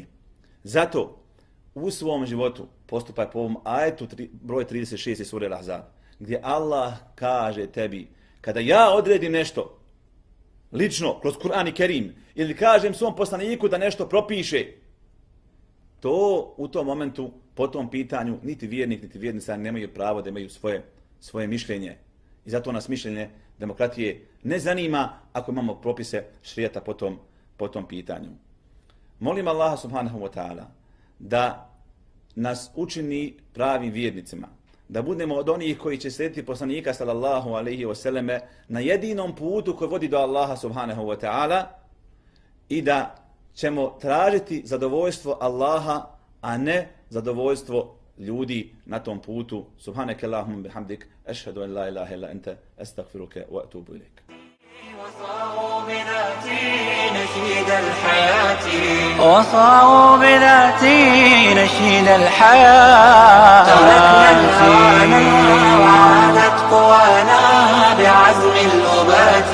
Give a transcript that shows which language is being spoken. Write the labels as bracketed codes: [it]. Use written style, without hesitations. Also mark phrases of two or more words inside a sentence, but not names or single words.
[bs] Zato u svom životu postupaj po ovom ajetu broj 36 sure Al-Ahzab, gdje Allah kaže tebi: kada ja odredim nešto lično kroz Kur'an i Kerim ili kažem svom poslaniku da nešto propiše, to u tom momentu, po tom pitanju, niti vjernik, niti vjernica nemaju pravo da imaju svoje mišljenje. I zato nas mišljenje demokratije ne zanima ako imamo propise šerijata po tom pitanju. Molim Allaha [ar] سبحانه وتعالى [bs] da nas učini pravim vjernicima, da budemo od onih koji će slijediti poslanika [ar] صلى الله عليه وسلم [bs] na jedinom putu koji vodi do Allaha [ar] سبحانه وتعالى [bs] i da ćemo tražiti zadovoljstvo Allaha, a ne zadovoljstvo ljudi na tom putu. [ar] سبحانك اللهم وبحمدك، أشهد أن لا إله إلا أنت، أستغفرك وأتوب إليك. وصاروا بذاتي نشيد الحياة وصاروا بذاتي نشيد الحياة تركنا الهوانا وعادت قوانا بعزم الأبات